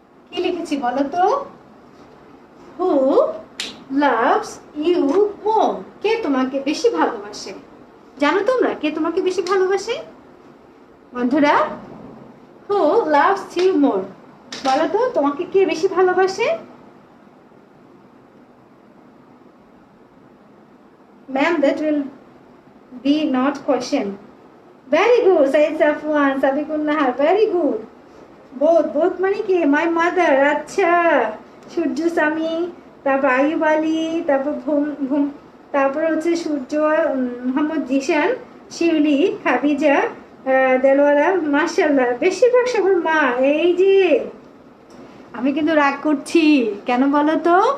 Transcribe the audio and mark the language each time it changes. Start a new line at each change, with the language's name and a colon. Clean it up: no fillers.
Bangla: কি লিখেছি বলো তো?
English: who loves you more,
Bangla: কে তোমাকে বেশি ভালোবাসে? জানো তোমরা কে তোমাকে বেশি ভালোবাসে বন্ধুরা?
English: who loves you more,
Bangla: বলো তো তোমাকে কে বেশি ভালোবাসে?
English: Ma'am, that will be not question. Very good, Said Safwan, Sabiqun Nahar, very good. Both
Bangla: মানে কি?
English: My mother,
Bangla: আচ্ছা। সূর্য স্বামী, তারপর আইয়ুব আলী, তারপর তারপর হচ্ছে সূর্য, মোহাম্মদ জিশান, শিউলি, খাদিজা, দেলোয়ারা, মাশাআল্লাহ, বেশিরভাগ সবার মা। এই যে আমি কিন্তু রাগ করছি কেন বলো তো?